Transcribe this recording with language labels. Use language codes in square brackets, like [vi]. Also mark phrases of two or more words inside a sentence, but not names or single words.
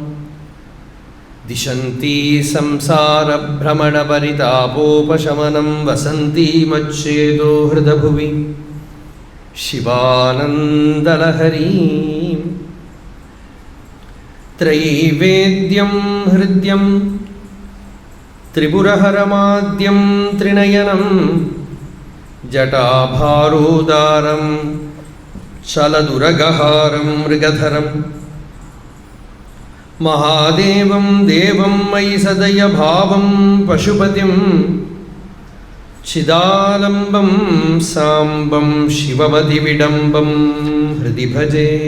[sa] दिशन्ती संसारभ्रमणपरितापोपशमनं वसन्ती मच्चेदो हृदभुवि शिवानन्दलहरी त्रैवेद्यं हृद्यं त्रिपुरहरमाद्यं त्रिनयनं ജടാഭാരോദാരം ചലദുരഗഹാരം മൃഗധരം മഹാദേവം ദേവം മയി സദയഭാവം പശുപതിം ചിദാലംബം സാംബം ശിവമതിവിഡംബം ഹൃദി ഭജേ.